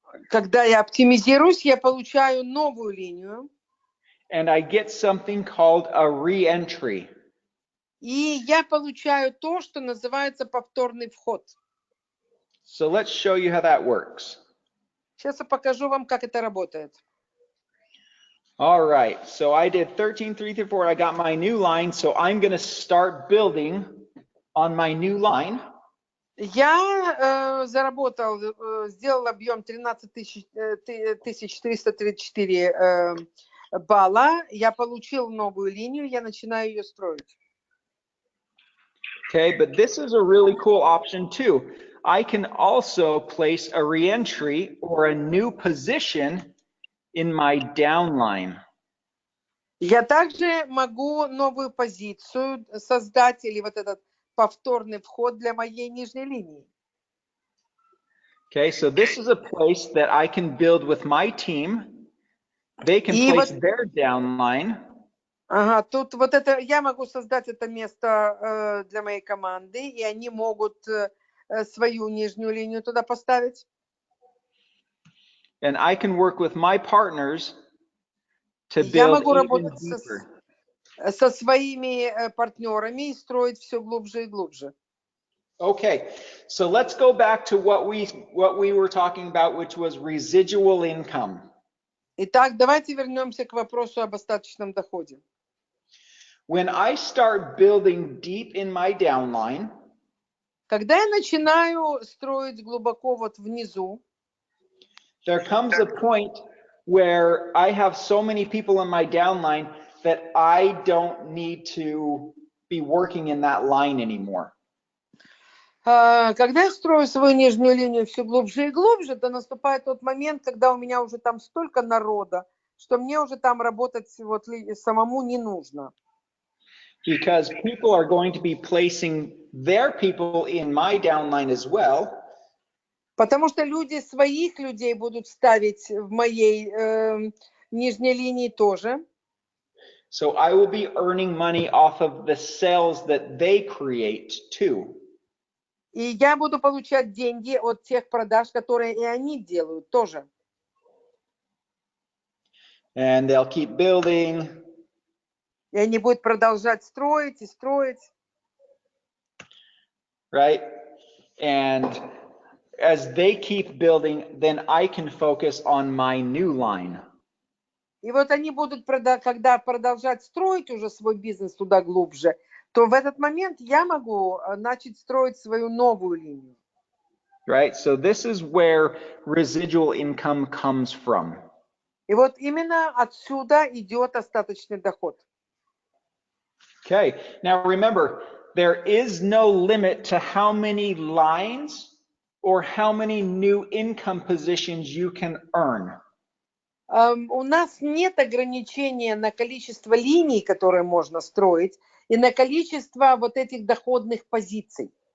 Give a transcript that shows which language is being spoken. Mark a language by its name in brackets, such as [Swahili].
[Russian] Когда я оптимизируюсь, я получаю новую линию. [English] And I get something called a re-entry. [Russian] И я получаю то, что называется повторный вход. [English] So let's show you how that works. [Russian] Сейчас я покажу вам, как это работает. [English] All right, so I did 13, 3 through 4. I got my new line, so I'm going to start building on my new line. [Russian] Я заработал, сделал объем 13 334 балла. Я получил новую линию, я начинаю ее строить. [English] Okay, but this is a really cool option too. I can also place a re-entry or a new position in my downline. [Russian] Я также могу новую позицию создать или вот этот повторный вход для моей нижней линии. [English] Okay, so this is a place that I can build with my team. They can place their downline. [Russian] Ага, тут вот это, я могу создать это место для моей команды, и они могут свою нижнюю линию туда поставить. [English] And I can work with my partners to [Russian] Я [English] build [Russian] могу [English] even [Russian] работать [English] deeper. [Russian] со своими партнерами и строить все глубже и глубже. [English] Okay, so let's go back to what we were talking about, which was residual income. [Russian] Итак, давайте вернемся к вопросу об остаточном доходе. [English] When I start building deep in my downline, [Russian] когда я начинаю строить глубоко вот внизу, [English] there comes a point where I have so many people in my downline that I don't need to be working in that line anymore. [Russian] Когда я строю свою нижнюю линию все глубже и глубже, то наступает тот момент, когда у меня уже там столько народа, что мне уже там работать вот самому не нужно. [English] Because people are going to be placing their people in my downline as well. [Russian] Потому что люди своих людей будут ставить в моей нижней линии тоже. [English] So I will be earning money off of the sales that they create too. [Russian] И я буду получать деньги от тех продаж, которые и они делают тоже. [English] And they'll keep building. [Russian] И они будут продолжать строить и строить. [English] Right? And as they keep building, then I can focus on my new line. [Russian] И вот они будут, когда продолжать строить уже свой бизнес туда глубже, то в этот момент я могу начать строить свою новую линию. [English] Right? So this is where residual income comes from. [Russian] И вот именно отсюда идет остаточный доход. [English] Okay. Now remember, there is no limit to how many lines or how many new income positions you can earn. [Russian] У нас нет ограничения на количество линий, которые можно строить, и на количество вот этих доходных позиций.